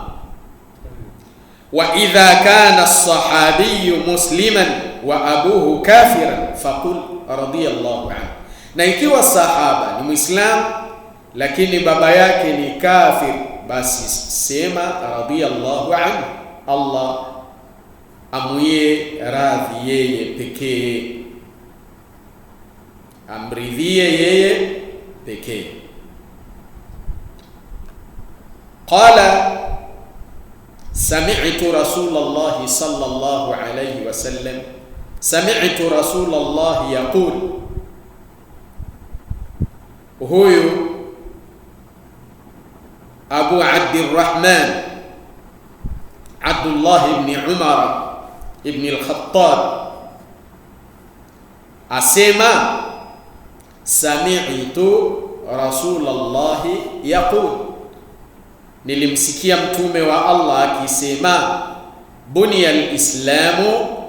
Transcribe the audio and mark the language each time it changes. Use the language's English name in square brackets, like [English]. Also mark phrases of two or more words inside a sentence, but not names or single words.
[Arabic] وإذا كان الصحابي مسلما وأبوه كافرا فقل رضي الله عنه, [Swahili] na ikiwa sahaba ni Muislam lakini baba yake ni kafir, basi sema [Arabic] رضي الله عنه, [Swahili] Allah amwie radhi yeye pekee, amridhie yeye pekee. [Arabic] قال سمعت رسول الله صلى الله عليه وسلم سمعت رسول الله يقول, [Swahili] huyu Abu Abdirrahman Abdullah ibn Umar ibn al-Khattab asema, [Arabic] سمعت رسول الله يقول, [Swahili] nilimsikia mtume wa Allah akisema, [Arabic] بني الإسلام,